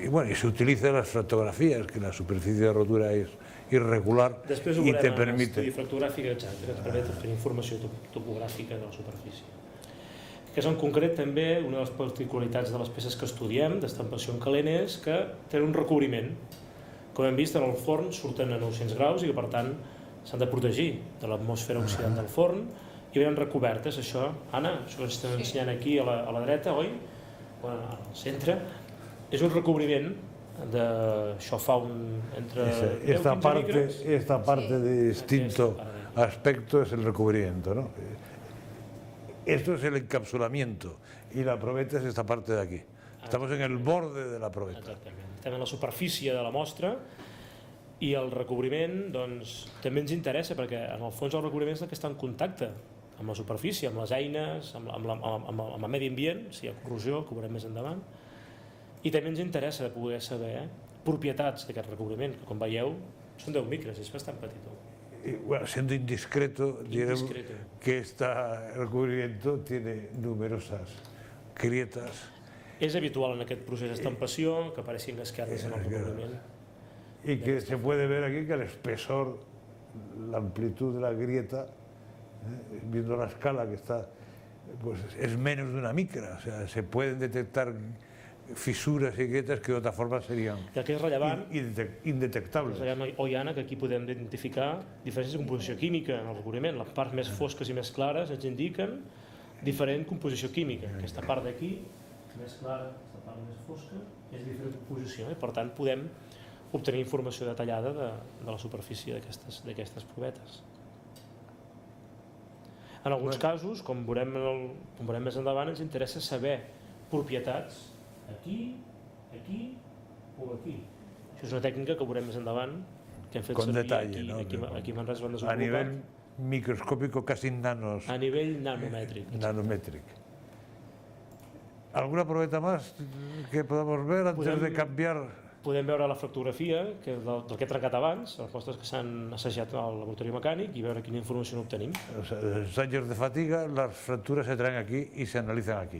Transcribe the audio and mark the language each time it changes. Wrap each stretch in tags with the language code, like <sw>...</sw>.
<es>Y se utilizan las fotografías, que la superficie de rotura es irregular y te permite...</es> <ca>L'estudi fractogràfic, exacte, que ens permet obtenir informació topogràfica de la superfície. Que és en concret també una de les particularitats de les peces que estudiem d'estampació en calent és que tenen un recobriment. Com hem vist, en el forn surten a 900 graus i que per tant s'han de protegir de l'atmosfera oxidant del forn i venen recobertes, això. Anna, això que ens estem ensenyant aquí a la dreta, oi? Al centre. És un recobriment això fa entre 10 i 15 micres.</ca> <es>Esta parte de distinto aspecto es el recubrimiento, ¿no? Esto es el encapsulamiento y la probeta es esta parte de aquí. Estamos en el borde de la probeta.</es> <ca>Exactament. Estem en la superfície de la mostra i el recobriment també ens interessa perquè en el fons el recobriment és el que està en contacte amb la superfície, amb les eines, amb el medi ambient, si hi ha corrosió, que ho veurem més endavant. I també ens interessa de poder saber propietats d'aquest recobriment, que com veieu són 10 micres, és bastant petit.</ca> <es>Bueno, siendo indiscreto, diremos que este recubrimiento tiene numerosas grietas.</es> <ca>És habitual en aquest procés d'estampació que apareixin esquerdes en el recubriment.</ca> <es>Y que se puede ver aquí que el espesor, la amplitud de la grieta, viendo la escala que está, pues es menos de una micra, o sea, se pueden detectar fisuras y grietas que de otra forma serían indetectables.</es> <ca>Oi, Anna, que aquí podem identificar diferències de composició química en el recobriment. Les parts més fosques i més clares ens indiquen diferent composició química. Aquesta part d'aquí, més clara, aquesta part més fosca, és diferent composició i per tant podem obtenir informació detallada de la superfície d'aquestes provetes. En alguns casos, com veurem més endavant, ens interessa saber propietats aquí o aquí. Això és una tècnica que veurem més endavant, que hem fet servir aquí a Manresa van desenvolupar. A nivell</ca> <es>microscópico, casi nanos.</es> <ca>A nivell nanomètric.</ca> <es>¿Alguna probeta más que podamos ver antes de cambiar?</es> <ca>Podem veure la fractografia del que he trencat abans, les mostres que s'han assajat al laboratori mecànic i veure quina informació n'obtenim.</ca> <es>O sea, los ensayos de fatiga, las fracturas se traen aquí y se analizan aquí.</es>